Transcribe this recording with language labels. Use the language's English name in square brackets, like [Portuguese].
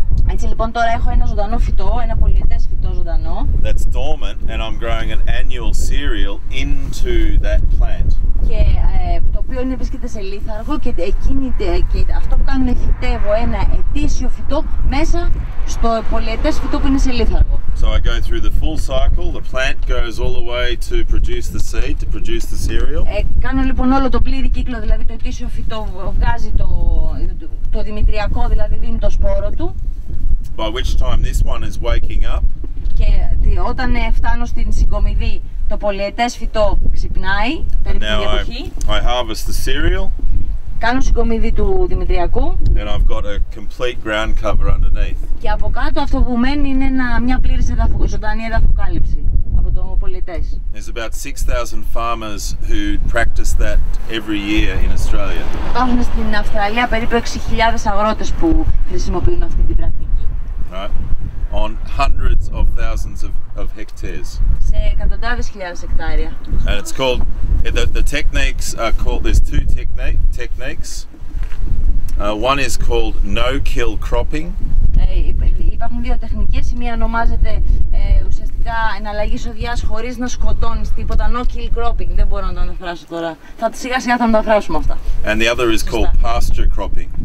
[Greek] Έτσι λοιπόν τώρα έχω ένα ζωντανό φυτό, ένα πολυετές φυτό ζωντανό. [English] That's dormant and I'm growing an annual cereal into that plant. [Greek] Και το οποίο βρίσκεται σε λίθαργο και αυτό που κάνω είναι φυτεύω ένα ετήσιο φυτό μέσα στο πολυετές φυτό που είναι σε λίθαργο. [English] So I go through the full cycle, the plant goes all the way to produce the seed, to produce the cereal. [Greek] Κάνω λοιπόν όλο το πλήρη κύκλο, δηλαδή το ετήσιο φυτό βγάζει το δημητριακό, δηλαδή δίνει το σπόρο του. [English] By which time this one is waking up. [Greek] Και όταν φτάνω στην συγκομιδή, το πολυετές φυτό ξυπνάει, περίπου την εποχή. [English] I harvest the cereal. [Greek] Κάνω συγκομιδή του δημητριακού. [English] And I've got a complete ground cover underneath. [Greek] Και από κάτω αυτό που μένει είναι μια πλήρης ζωντανή εδαφοκάλυψη από το πολυετές. [English] There's about 6,000 farmers who practice that every year in Australia. [Greek] Υπάρχουν στην Αυστραλία περίπου 6.000 αγρότες που χρησιμοποιούν αυτή την πρακτική. [English] Right. On hundreds of thousands of hectares. [Greek] Σε εκατοντάδες χιλιάδες εκτάρια. [English] And it's called, the techniques are called, there's two techniques. One is called no-kill cropping. [Greek] Υπάρχουν δύο τεχνικές, η μία ονομάζεται ουσιαστικά εναλλαγή σοδιάς χωρίς να σκοτώνεις τίποτα, no-kill cropping, δεν μπορώ να το αναφράσω τώρα, σιγά σιγά θα μεταφράσουμε αυτά. [English] And the other is called pasture cropping.